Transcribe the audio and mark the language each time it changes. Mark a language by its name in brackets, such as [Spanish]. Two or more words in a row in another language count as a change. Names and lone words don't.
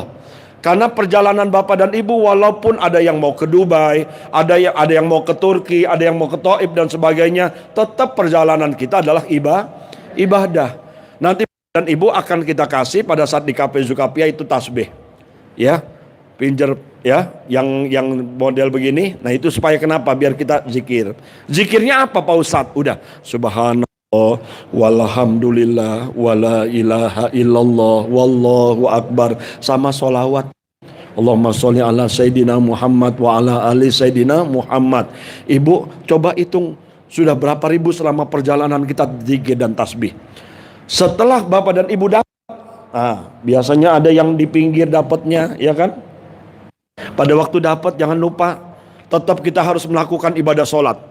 [Indonesian] Karena perjalanan Bapak dan Ibu, walaupun ada yang mau ke Dubai, ada yang mau ke Turki, ada yang mau ke Taif dan sebagainya, tetap perjalanan kita adalah ibadah. Nanti dan Ibu akan kita kasih pada saat di Cafe Zulkaflia itu tasbih, ya, pinjer ya, yang model begini. Nah itu supaya kenapa? Biar kita zikir. Zikirnya apa Pak Ustadz? Udah, [Arabic] سبحان الله والحمد لله ولا إله إلا الله والله أكبر, [Indonesian] sama sholawat. [Arabic] اللهم صل على سيدنا محمد وعلى آل سيدنا محمد. [Indonesian] Ibu coba hitung sudah berapa ribu selama perjalanan kita zikir dan tasbih. Setelah Bapak dan Ibu dapat, biasanya ada yang di pinggir dapatnya, ya kan? Pada waktu dapat jangan lupa tetap kita harus melakukan ibadah sholat.